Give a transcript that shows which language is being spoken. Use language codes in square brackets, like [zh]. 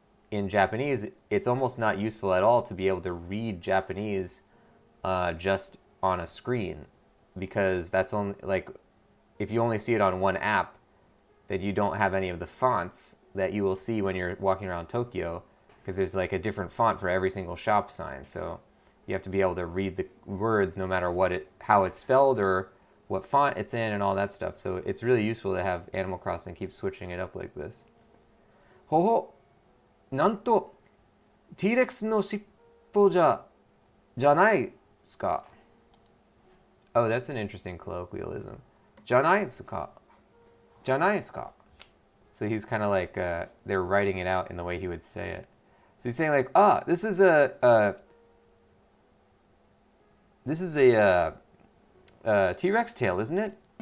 [en] in Japanese, it's almost not useful at all to be able to read Japanese just on a screen, because that's only like if you only see it on one app, then you don't have any of the fonts that you will see when you're walking around Tokyo, because there's like a different font for every single shop sign. So you have to be able to read the words no matter how it's spelled or what font it's in and all that stuff. So it's really useful to have Animal Crossing keep switching it up like this. [ja] ほほ、なんと T-Rex の尻尾じゃないですか。 [en] Oh, that's an interesting colloquialism. [ja] じゃないですか。じゃないですか. [en] So he's kind of like they're writing it out in the way he would say it. So he's saying like, this is a T-Rex tail, isn't it?